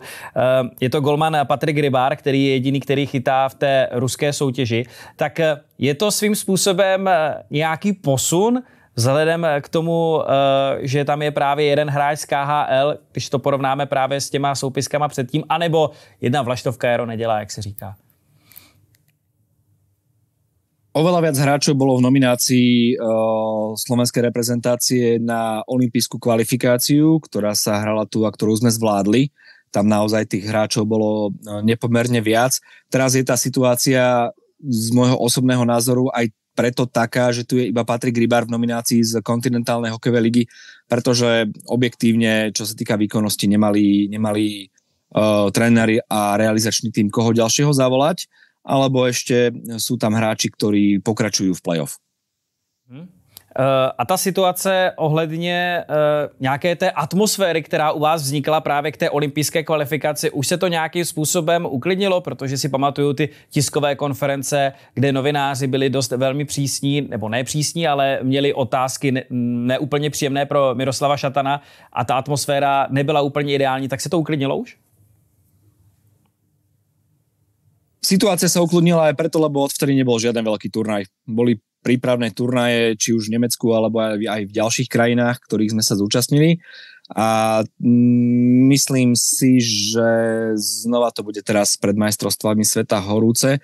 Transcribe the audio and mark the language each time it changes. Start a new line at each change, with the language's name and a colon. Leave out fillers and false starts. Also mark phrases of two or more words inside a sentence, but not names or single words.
Czech: Je to golman Patrik Rybár, který je jediný, který chytá v té ruské soutěži. Tak je to svým způsobem nějaký posun vzhledem k tomu, že tam je právě jeden hráč z KHL, když to porovnáme právě s těma soupiskama předtím, anebo jedna vlaštovka jaro nedělá, jak se říká?
Slovak: Oveľa viac hráčov bolo v nominácii slovenskej reprezentácie na olympijskú kvalifikáciu, ktorá sa hrala tu a ktorú sme zvládli. Tam naozaj tých hráčov bolo nepomerne viac. Teraz je tá situácia z môjho osobného názoru aj preto taká, že tu je iba Patrik Rybár v nominácii z kontinentálnej hokejovej ligy, pretože objektívne, čo sa týka výkonnosti, nemali tréneri a realizačný tým koho ďalšieho zavolať, alebo ešte sú tam hráči, ktorí pokračujú v play-off.
Czech: A ta situace ohledně nějaké té atmosféry, která u vás vznikla právě k té olympijské kvalifikaci, už se to nějakým způsobem uklidnilo, protože si pamatuju ty tiskové konference, kde novináři byli dost velmi přísní, nebo ne přísní, ale měli otázky neúplně příjemné pro Miroslava Šatana a ta atmosféra nebyla úplně ideální, tak se to uklidnilo už?
Slovak: Situácia sa ukludnila aj preto, lebo odvtedy nebol žiaden veľký turnaj. Boli prípravné turnaje, či už v Nemecku, alebo aj v ďalších krajinách, ktorých sme sa zúčastnili. A myslím si, že znova to bude teraz pred majstrovstvami sveta horúce.